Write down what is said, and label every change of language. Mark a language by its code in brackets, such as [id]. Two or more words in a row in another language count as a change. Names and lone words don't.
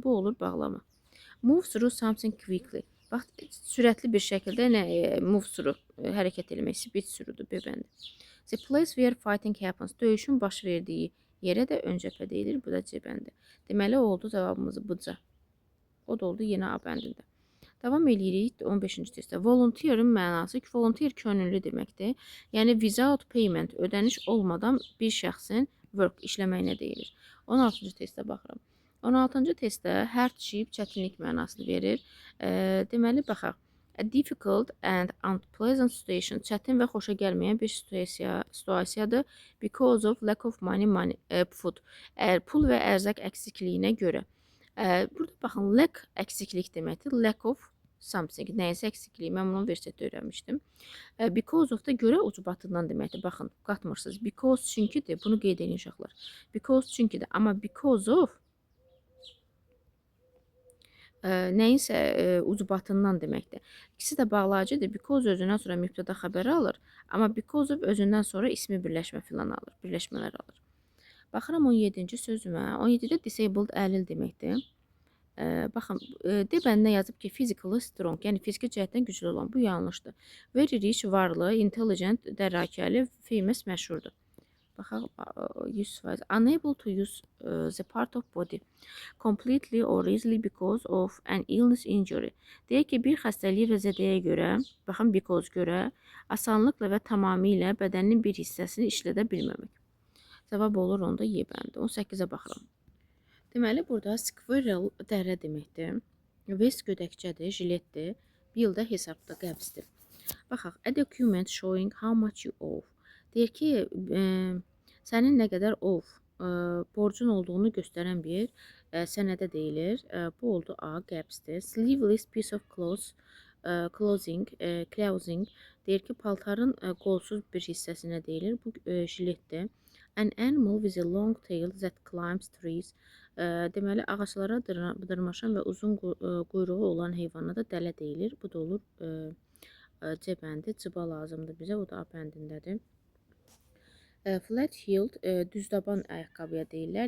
[az] Bu olur bağlama. [en] Move through something quickly. [az] Bax, sürətli bir şəkildə [en] move through, [az] hərəkət eləmək, [en] speed through- [az] dur, B bəndi. [en] The place where fighting happens. [az] Döyüşün baş verdiyi yerə də ön cəbhə deyilir. Bu da C bəndi. Deməli, oldu cavabımız B-ca. O da oldu yenə A bəndində. Davam edirik 15-ci testdə. Volunteer'ın mənası ki, volunteer könüllü deməkdir. Yəni, [en] without payment, [az] ödəniş olmadan bir şəxsin work, işləməyinə deyilir. 16-cı testdə baxıram. 16-cı testdə hardship, çətinlik mənasını verir. Deməli, baxaq. [en] A difficult and unpleasant situation, [az] çətin və xoşa gəlməyən bir situasiyadır. [en] Because of lack of money, food. [az] Pul və ərzaq əksikliyinə görə. Burada baxın, lack əksiklik deməkdir. [en] Lack of something, [az] nəyəsə əksikliyi. Mən bunu versiyada öyrənmişdim. [en] Because of [az] da görə ucbatından deməkdir. Baxın, qatmırsınız. Because çünkidir. Bunu qeyd edin uşaqlar. Because çünkidir. Amma [en] because of [az] nəyinsə ucbatından deməkdir. İkisi də bağlayıcıdır. Because özündən sonra mübtəda xəbəri alır. Amma [en] because of [az] özündən sonra ismi birləşmə filan alır. Birləşmələr alır. Baxıram 17-ci sözümə. 17-də disabled əlil deməkdir. Baxın, D bəndinə yazıb ki, [en] physically strong, [az] yəni fiziki cəhətdən güclü olan. Bu yanlışdır. [en] Very rich, [az] varlı, intelligent, dərrakəli, famous, məşhurdur. Baxaq, 100%. [en] Unable to use the part of body completely or easily because of an illness injury. [az] Deyək ki, bir xəstəliyi və zədəyə görə, baxın, because görə, asanlıqla və tamamilə bədənin bir hissəsini işlədə bilməmək. Cavab olur onda Y bəndi. 18-ə baxıram. Deməli, burada squirrel dərə deməkdir. Vest gödəkçədir, jiletdir. Bill də hesabda qəbzdir. Baxaq, [en] a document showing how much you owe. [az] Deyir ki, sənin nə qədər borcun olduğunu göstərən bir sənədə deyilir. Bu oldu A, qəbzdir. [en] Sleeveless piece of clothing [az] deyir ki, paltarın qolsuz bir hissəsinə deyilir. Bu jiletdir. [en] An animal with a long tail that climbs trees. [az] Deməli, ağaclara dırmaşan və uzun quyruğu olan heyvana da dələ deyilir. Bu da olur C bəndi. Cıba lazımdır bizə. O da A bəndindədir. [en] Flat heeled [az] düzdaban ayaqqabıya deyirlər.